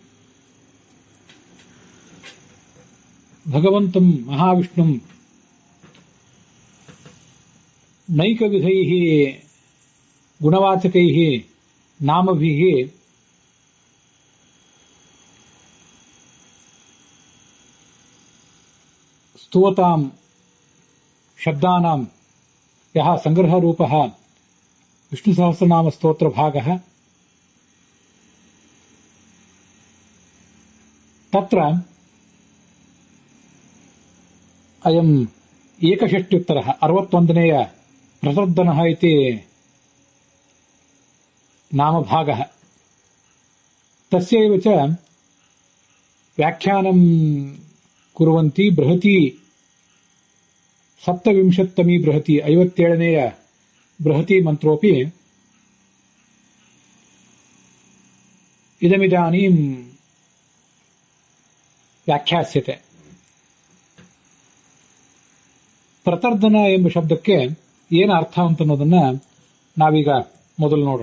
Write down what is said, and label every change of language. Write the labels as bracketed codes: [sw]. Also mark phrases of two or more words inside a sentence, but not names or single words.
[sa] ಭಗವಂತಂ ಮಹಾವಿಷ್ಣುಂ ನೈಕವಿಧೈಃ ಗುಣವಾಚಕೈಃ ನಾಮಭಿಃ ಸ್ತುವತಾಂ ಶಬ್ದಾನಾಂ ಯಃ ಸಂಗ್ರಹರೂಪಃ ವಿಷ್ಣುಸಹಸ್ರನಾಮ ಸ್ತೋತ್ರ ಭಾಗಃ ತತ್ರ ಅಯಂ ಏಕಷಷ್ಟ್ಯುತ್ತರ 61ನೇಯ ಪ್ರತರ್ದನಃ ಇತಿ ನಾಮಭಾಗಃ. ತಸ್ಯೈವ ಚ ವ್ಯಾಖ್ಯಾನಂ ಕುರ್ವಂತಿ ಬೃಹತಿ 27ತಮೀ ಬೃಹತಿ 57ನೇಯ ಬೃಹತಿ ಮಂತ್ರೋಪಿ ಇದಮಿದಾನೀಂ ವ್ಯಾಖ್ಯಾಸ್ಯತೆ. [kn] ಪ್ರತರ್ದನ ಎಂಬ ಶಬ್ದಕ್ಕೆ ಏನು ಅರ್ಥ ಅಂತ ಅನ್ನೋದನ್ನ ನಾವೀಗ ಮೊದಲು ನೋಡೋಣ.